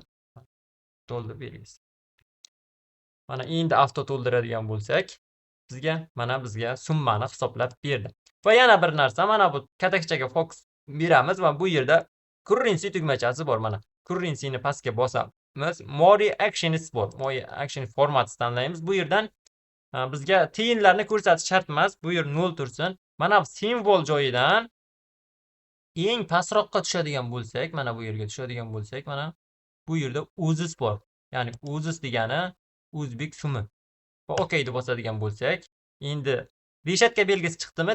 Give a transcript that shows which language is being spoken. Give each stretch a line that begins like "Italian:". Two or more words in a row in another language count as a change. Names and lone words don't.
Uzbek: Dollar belgisi. Mana endi avto to'ldiradigan bo'lsak, bizga summani hisoblab berdi. Va yana bir narsa, mana bu katakchaga fokus beramiz va bu yerda currency tugmachasi bor. Mana currencyni pastga bosamiz.
English: More actions
Uzbek: bor.
English: More action format
Uzbek: tanlaymiz. Bu yerdan bizga tiyinlarni ko'rsatish shart emas. Bu yer 0 tursin. Mana bu simvol joyidan eng pastroqqa tushadigan bo'lsak, mana bu yerga tushadigan bo'lsak, mana bu yerda uzis bor. Ya'ni uzis degani o'zbek so'mi. Va OK deb bosadigan bo'lsak, endi reshatka belgisi chiqdimi?